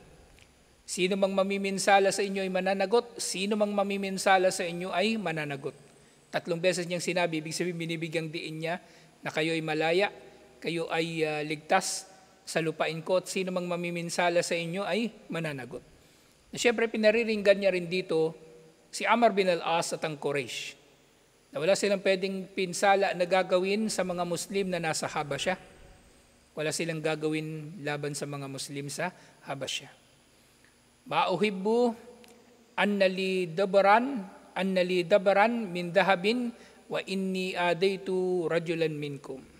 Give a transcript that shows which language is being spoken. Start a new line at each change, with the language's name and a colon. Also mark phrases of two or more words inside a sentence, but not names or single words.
Filipino: Sino mang mamiminsala sa inyo ay mananagot, sino mang mamiminsala sa inyo ay mananagot. 3 beses niyang sinabi, ibig sabihin binibigyang diin niya na kayo ay malaya, kayo ay ligtas sa lupain ko, at sino mang mamiminsala sa inyo ay mananagot. Na siyempre pinariringgan niya rin dito si Amr bin al-As at ang Quraysh, na wala silang pwedeng pinsala na gagawin sa mga Muslim na nasa Habasya. Wala silang gagawin laban sa mga Muslim sa Habasya.
Arabic: ما أحب أن لي دبرا من ذهب وإني آذيت رجلا منكم.